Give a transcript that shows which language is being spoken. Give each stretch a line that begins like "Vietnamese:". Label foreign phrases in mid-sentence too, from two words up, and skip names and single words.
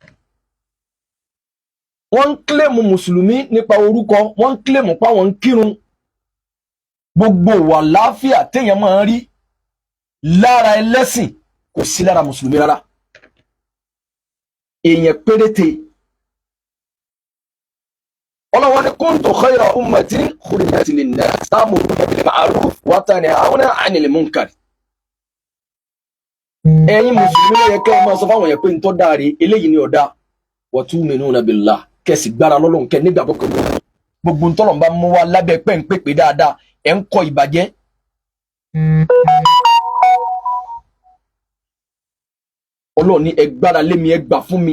Yoruba: Wọ́n ń kílèmù mùsùlùmí nípa orúkọ, wọ́n ń kílèmù páwọn ń kírun. Gbogbo wà láàfíà téèyàn máa ń rí lára ẹlẹ́sìn kò sí lára mùsùlùmí rárá. Èèyàn péréte. Ọlọ́run ní
Arabic: كنتم خير أمة أخرجت للناس تأمرون بالمعروف وتنهون عن المنكر.
Yoruba: Ẹ̀yin mùsùlùmí ló yẹ kẹ́ ẹ máa sọ fáwọn èèyàn pé ntọ́ dáre eléyìí ni ọ̀dá wa
Arabic: تؤمنون بالله,
Yoruba: kẹ́sì gbára lọ́lọ́run kẹ́ nígbàgbọ́ pẹ̀lú gbogbo ntọ́lọ̀ bá mú wa lábẹ́ pẹ́ǹpẹ́pẹ́ dáadáa ẹ̀ ń kọ ìbàjẹ́. Ọlọ́run ní ẹ gbára lé mi, ẹ gbà fún mi.